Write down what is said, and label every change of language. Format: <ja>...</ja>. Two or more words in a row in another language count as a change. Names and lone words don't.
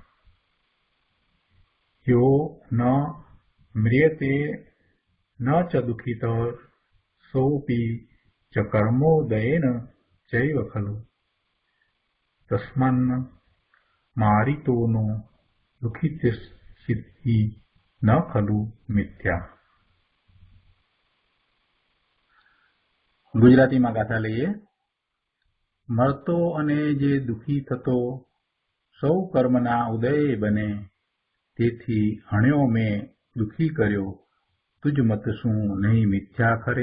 <sa>यो न म्रियते न च दुःखितः सोऽपि च कर्मोदयेन चैव खलु तस्मान्न मारितो नो दुःखितस्येति न खलु मिथ्या।</sa> <gu>ગુજરાતીમાં ગાથા લઈએ। મરતો અને જે દુઃખી થતો સૌ કર્મના ઉદય બને, તેથી હણ્યો મેં દુઃખી કર્યો તુજ મત શું નહીં મિથ્યા ખરે।</gu>